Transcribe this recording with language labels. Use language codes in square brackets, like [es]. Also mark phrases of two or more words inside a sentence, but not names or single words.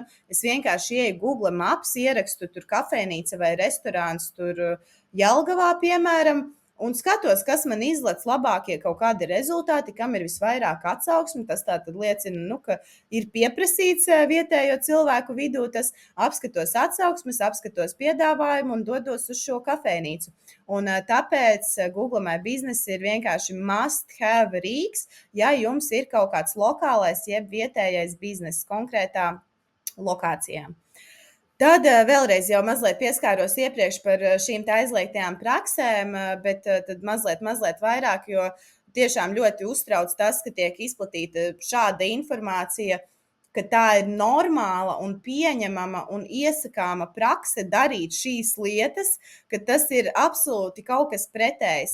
[lv] Es vienkārši ieju Google Maps, ierakstu tur kafejnīca vai restorāns tur Jelgavā, piemēram, un skatos, kas man izlec labākie kaut kādi rezultāti, kam ir visvairāk atsauksmi. Tas tātad liecina, ka ir pieprasīts vietējo cilvēku vidū. Tas apskatos atsauksmes, apskatos piedāvājumu un dodos uz šo kafejnīcu. Un tāpēc Google My Business ir vienkārši [en] must have [lv] rīks, ja jums ir kaut kāds lokālais jeb vietējais bizness konkrētā lokācijā. Tad vēlreiz jau mazliet pieskāros iepriekš par šīm aizliegtajām praksēm, bet tad mazliet vairāk, jo tiešām ļoti uztrauc tas, ka tiek izplatīta šāda informācija ka tā ir normāla un pieņemama un iesakāma prakse darīt šīs lietas, ka tas ir absolūti kaut kas pretējs.